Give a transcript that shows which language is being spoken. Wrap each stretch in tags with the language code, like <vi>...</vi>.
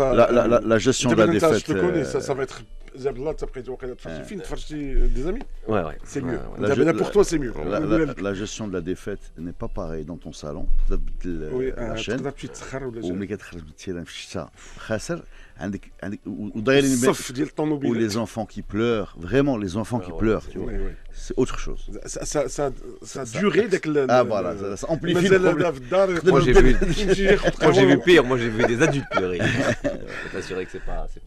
<fr>la gestion de la défaite. Je te connais, ça va être</fr> <ar>زعما الله تبقيت وقيلا تفرجتي فين تفرجتي</ar> <fr>des amis. Ouais. C'est mieux. Là pour toi c'est mieux. La gestion de la défaite n'est pas pareille dans ton salon. La chaîne.</fr> <ar>وملي كتخرج من التيران في الشتاء خاسر عندك ودايرين الصف ديال الطوموبيل.</ar> <fr>Ou les enfants qui pleurent, vraiment les enfants qui pleurent, tu vois. C'est autre chose. Ça a duré dès que voilà, ça amplifie le problème. Moi j'ai vu pire, moi j'ai vu des adultes pleurer. Je peux t'assurer que c'est pas.</fr>